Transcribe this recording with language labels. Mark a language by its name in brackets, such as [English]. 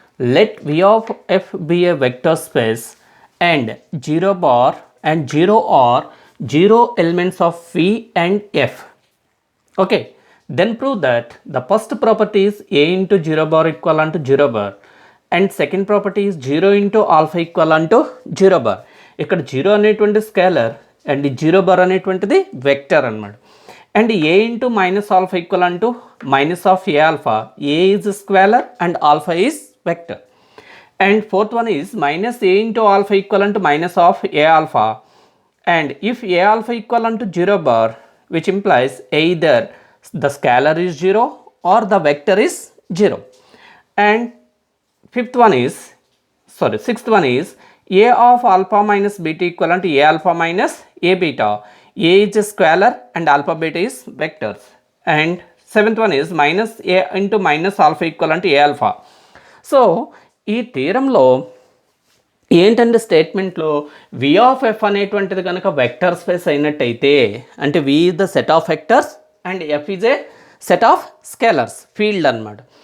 [English] Let V of f be a vector space and 0 bar and 0 are 0 elements of V and F. Okay, then prove that the first property is A into 0 bar equivalent to 0 bar and second property is 0 into alpha equivalent to 0 bar. [Telugu] ఇక్కడ 0 అనేటువంటి scalar and 0 bar అనేటువంటిది vector అన్నమాట. [English] And a into minus alpha equal to minus of a alpha. A is scalar and alpha is vector. And fourth one is minus a into alpha equivalent to minus of a alpha, and if a alpha equivalent to 0 bar, which implies either the scalar is 0 or the vector is 0. And sixth one is a of alpha minus beta equivalent to a alpha minus a beta. A is a scalar and alpha beta is vectors. And seventh one is minus a into minus alpha equivalent to a alpha. So [Telugu] ఈ థీరంలో ఏంటంటే స్టేట్మెంట్లో వి of F అనేటువంటిది కనుక vector space అయినట్టయితే, [English] అంటే V is the set of vectors and F is a set of scalars field [Telugu] అనమాట.